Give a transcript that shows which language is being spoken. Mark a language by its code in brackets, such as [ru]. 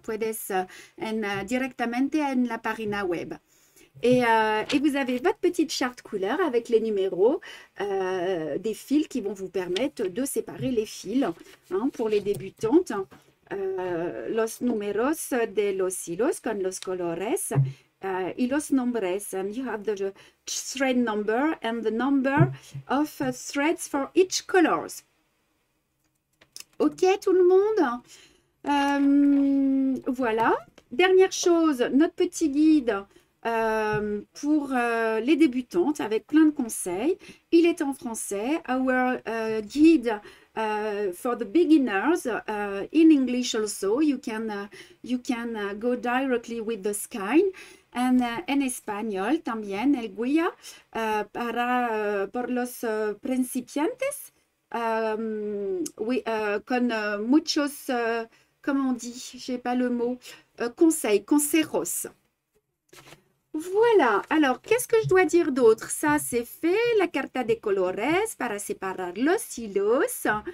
[es] Puedes directamente en la página web. [fr] Et vous avez votre petite charte couleur avec les numéros des fils qui vont vous permettre de séparer les fils hein, pour les débutantes. [es] Los números de los hilos con los colores y los nombres. [en] And you have the thread number and the number of threads for each colors. [fr] Ok, tout le monde? Voilà. Dernière chose, notre petit guide pour les débutantes avec plein de conseils. Il est en français. [en] Our guide for the beginners in English also. You can go directly with the skein. [es] And en español también el guía por los principiantes con muchos, [fr] comment on dit, j'ai pas le mot, [es] consejos. [fr] Voilà, alors qu'est-ce que je dois dire d'autre? Ça c'est fait, [es] la carta de colores para separar los hilos.